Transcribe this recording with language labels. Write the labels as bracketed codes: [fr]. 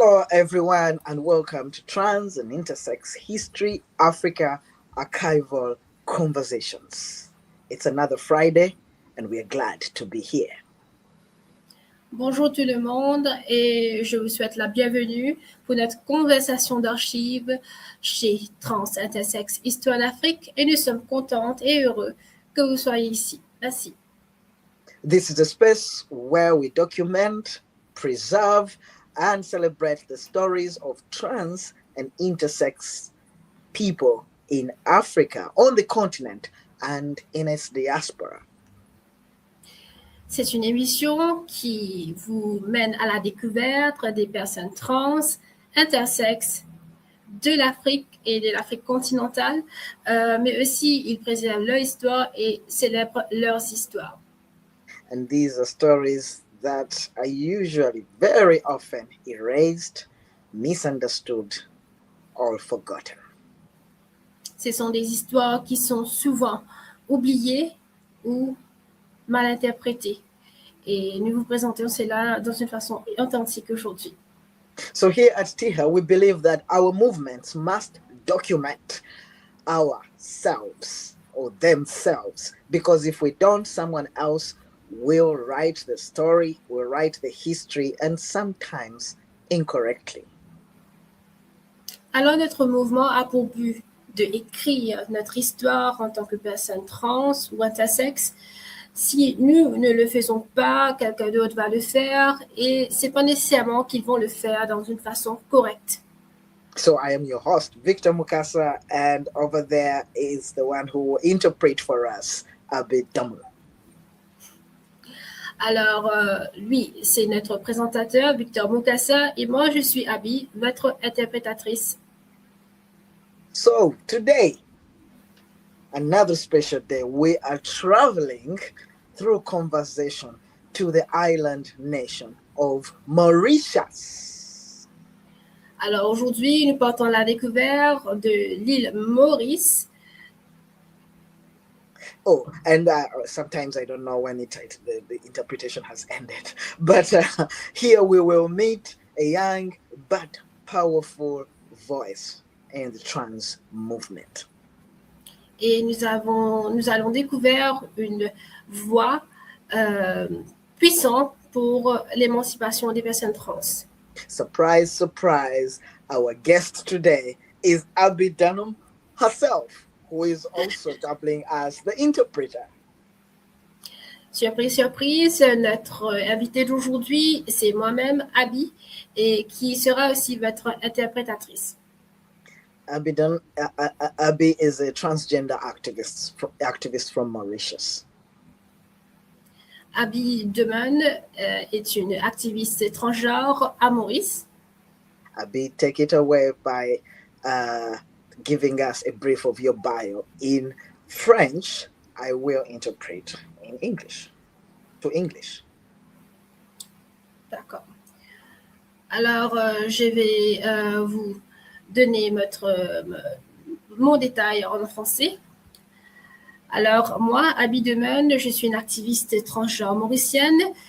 [en] everyone, and welcome to Trans and Intersex History Africa Archival Conversations. It's another Friday, and we are glad to be here. [fr] Bonjour tout le monde et je vous souhaite la bienvenue pour notre conversation d'archives chez Trans Intersex History en Afrique et nous sommes contentes et heureux que vous soyez ici. Merci. [en] This is a space where we document, preserve, and celebrate the stories of trans and intersex people in Africa, on the continent, and in its diaspora. [fr] C'est une émission qui vous mène à la découverte des personnes trans, intersexes de l'Afrique et de l'Afrique continentale, mais aussi ils préservent leur histoire et célèbrent leurs histoires. [en] And these are stories that are usually very often erased, misunderstood, or forgotten. [fr] Ce sont des histoires qui sont souvent oubliées ou mal interprétées. Et nous vous présentons cela dans une façon authentique aujourd'hui. [en] So here at TIHA, we believe that our movements must document ourselves or themselves, because if we don't, someone else will write the story, will write the history, and sometimes incorrectly. [fr] Alors notre mouvement a pour but d'écrire notre histoire en tant que personne trans ou intersexe. Si nous ne le faisons pas, quelqu'un d'autre va le faire et c'est pas nécessairement qu'ils vont le faire dans une façon correcte. [en] So I am your host, Victor Mukasa, and over there is the one who will interpret for us, Domun. [fr] Alors, lui, c'est notre présentateur, Victor Mukasa, et moi, je suis Abby, votre interprétatrice. [en] So today, another special day, we are traveling through conversation to the island nation of Mauritius. [fr] Alors aujourd'hui, nous partons à la découverte de l'île Maurice. [en] Oh, and sometimes I don't know when the interpretation has ended. But here we will meet a young but powerful voice in the trans movement. [fr] Et nous allons découvrir une voix puissante pour l'émancipation des personnes trans. [en] Surprise, surprise, our guest today is Domun herself, who is also doubling as the interpreter. [fr] Surprise, surprise, notre invité d'aujourd'hui, c'est moi-même, Abby, et qui sera aussi votre interprétatrice. [en] Abby is a transgender activist from Mauritius. [fr] Abby Domun est une activiste transgenre à Maurice. [en] Abby, take it away by giving us a brief of your bio in French. I will interpret in English, to English. [fr] D'accord. Alors, je vais vous donner mon détail en français. Alors, moi, Abby Domun, je suis une activiste transgenre mauricienne.